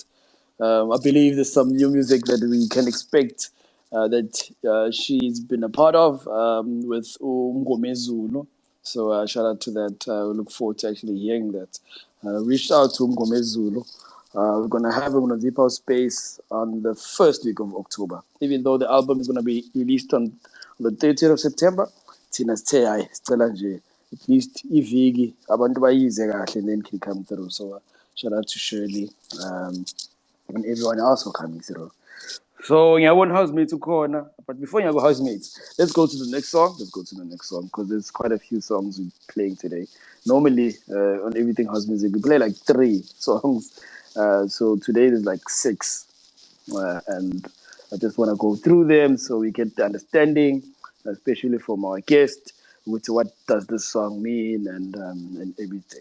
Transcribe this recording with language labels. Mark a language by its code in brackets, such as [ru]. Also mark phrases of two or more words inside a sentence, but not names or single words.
[en] I believe there's some new music that we can expect that she's been a part of with Umgomezulo. So shout out to that. We look forward to actually hearing that. Reached out to Umgomezulo. We're going to have him on a Deep House Space on the first week of October. Even though the album is going to be released on the 30th of September, [nd] thina sithe hayi sicela nje [en] at least [nd] iviki abantu bayize kahle [en] and then can come through. So shout out to Shirley and everyone else who coming through. [nd] So ngiyabona housemates ukhona, [en] but before [nd] ngiyabo housemates, [en] let's go to the next song. Because there's quite a few songs we're playing today. Normally on Everything House Music we play like 3 songs. So today there's like 6, and I just want to go through them so we get the understanding, especially from our guest, with what does this song mean and everything.